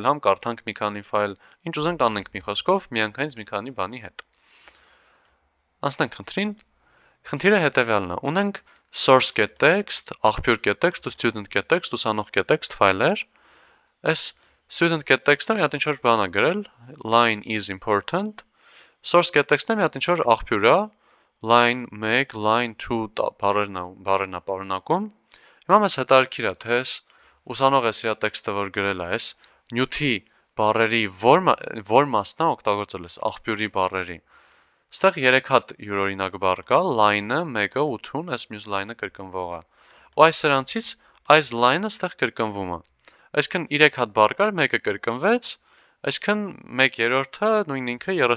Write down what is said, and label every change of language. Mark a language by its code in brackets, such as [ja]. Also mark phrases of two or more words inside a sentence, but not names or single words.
[hy] համ կարդանք մի քանի ֆայլ, ինչ ուզենք անենք մի խոսքով, միանգամից մի քանի բանի հետ։ Անցնենք խնդրին, խնդիրը հետևյալն է, ունենք source.txt, աղբյուր.txt ու student.txt, ուսանող.txt ֆայլեր, այս student.txt-ը մի հատ ինչ-որ բան է գրել, [en] line is important, [hy] source.txt-ը մի հատ ինչ-որ աղբյուր է, line 1, line 2 բառերն է պարունակում, հիմա մեզ հետաքրքիր է, թե այս ուսանողը սրա տեքստը, որ գրել է, այս նյութի բառերի որ մասն է օգտագործել այս աղբյուրի բառերի, Ստեղ 3 հատ յուրօրինակ բառ կա, line-ը, 1-ը, 8-ն, այս մյուս line-ը կրկնվող է։ Ու այս սրանցից այս line-ը ստեղ կրկնվում է։ Այսինքն 3 հատ բառ կար, 1-ը կրկնվեց, այսինքն 1/3-ը նույն ինքը